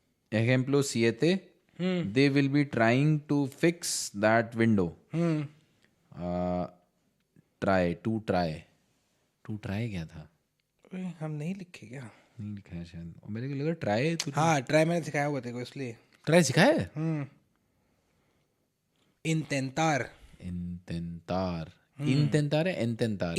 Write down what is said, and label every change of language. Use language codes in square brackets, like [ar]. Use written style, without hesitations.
[en] ejemplo 7, they will be trying to fix that window. try, to try क्या था? [hi] हम नहीं लिखे क्या? नहीं लिखा है शायद, और मेरे को लगा ट्राई। तू हाँ ट्राई मैंने सिखाया हुआ तेरे को इसलिए। ट्राई सिखाया है? [es] इंटेंटार। intentar, intentar है, intentar है?